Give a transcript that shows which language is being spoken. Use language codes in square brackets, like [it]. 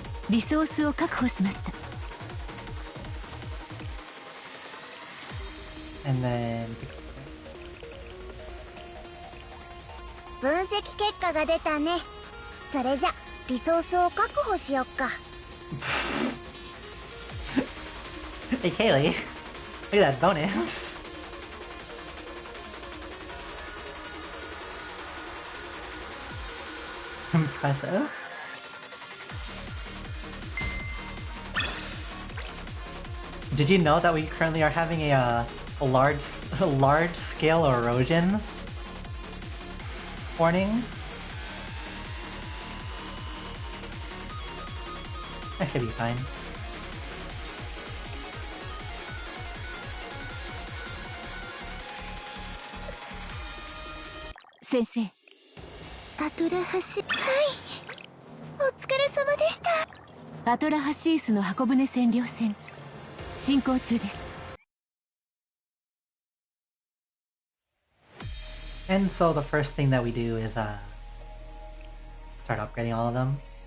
[ja] リソースを確保しました。 [en] And then... [ja] 分析結果が出たね。それじゃリソースを確保しよっか。 [en] Hey Kaylee, look at that bonus. Impressive. Did you know that we currently are having a large scale erosion warning? That should be fine. Sensei. [ja] アトラハシ、はい。お疲れ様でした。アトラハシースの箱舟占領戦進行中です。 [en] And so the first thing that we do is start upgrading all of them.